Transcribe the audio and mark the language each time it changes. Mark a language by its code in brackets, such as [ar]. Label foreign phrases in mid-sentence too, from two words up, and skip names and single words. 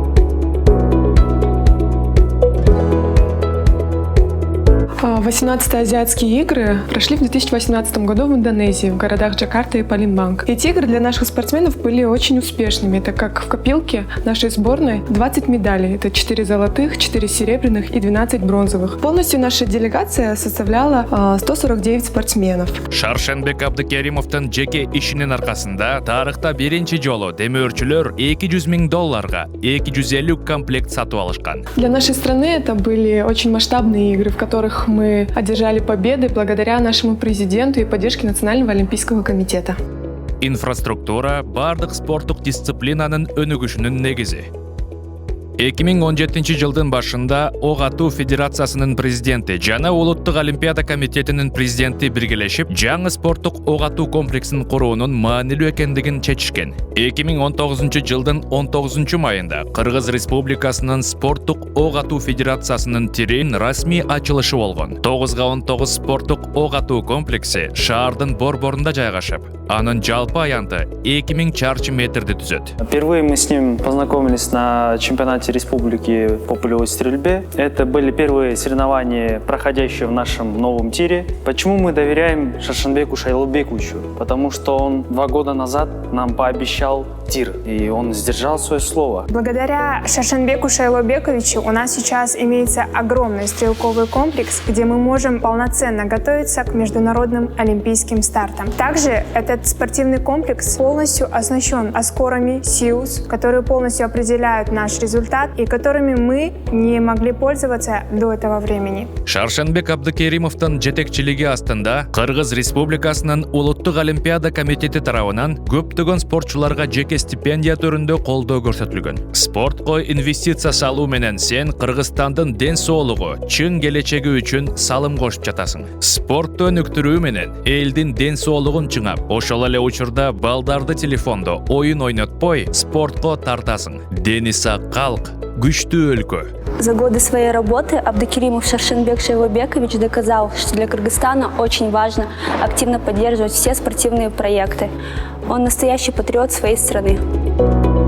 [ru] 18-е азиатские игры прошли в 2018 году в Индонезии, в городах Джакарта и Палембанг. Эти игры для наших спортсменов были очень успешными, так как в копилке нашей сборной 20 медалей. Это 4 золотых, 4 серебряных и 12 бронзовых. Полностью наша делегация составляла 149 спортсменов. [ky] Шаршенбек Абдыкеримовдун жеке ишинин аркасында тарыхта биринчи жолу демөөрчүлөр $200 миң 250 комплект сатып алышкан. [ru] Для нашей страны это были очень масштабные игры, в которых мы одержали победы благодаря нашему президенту и поддержке Национального олимпийского комитета. [ky] Инфраструктура бардык спорттук дисциплинанын өнүгүшүнүн негизи. 2017 жылдын башында ок атуу федерациясынын президенти жана Улуттук Олимпиада комитетинин президенти биргелешип, жаңы спорттук ок атуу комплексин куруунун маанилүү экендигин чечишкен. 2019 жылдын 19 майында Кыргыз Республикасынын спорттук ок атуу федерациясынын тирин расмий ачылышы болгон. 9-19 спорттук ок атуу комплекси шаардын борборунда жайгашып, анын жалпы аянты 2000 чарчы метрди түзөт. [ru] Впервые мы с ним познакомились на чемпионате республики по полевой стрельбе. Это были первые соревнования, проходящие в нашем новом тире. Почему мы доверяем Шаршенбеку Шайлообековичу? Потому что он 2 года назад нам пообещал тир, и он сдержал свое слово. Благодаря Шаршенбеку Шайлообековичу у нас сейчас имеется огромный стрелковый комплекс, где мы можем полноценно готовиться к международным олимпийским стартам. Также этот спортивный комплекс полностью оснащен оскорами СИУС, которые полностью определяют наш результат и которыми мы не могли пользоваться до этого времени. [ky] Шаршенбек Абдыкеримовдун жетекчилиги астында Кыргыз Республикасынын Улуттук Олимпиада комитети тарабынан көптөгөн спортчуларга жеке стипендия түрүндө колдоо көрсөтүлгөн. Спортко инвестиция салуу менен сен Кыргызстандын ден соолугу, чын келечеги үчүн салым кошуп жатасың. Спортту өнүктүрүү менен элдин ден соолугун чыңап, ошол эле учурда балдарды телефондо оюн ойнотпой спортко тартасың. Дени сак калк, күчтүү өлкө. [ru] За годы своей работы Абдыкеримов Шаршенбек Шайлобекович доказал, что для Кыргызстана очень важно активно поддерживать все спортивные проекты. Он настоящий патриот своей страны.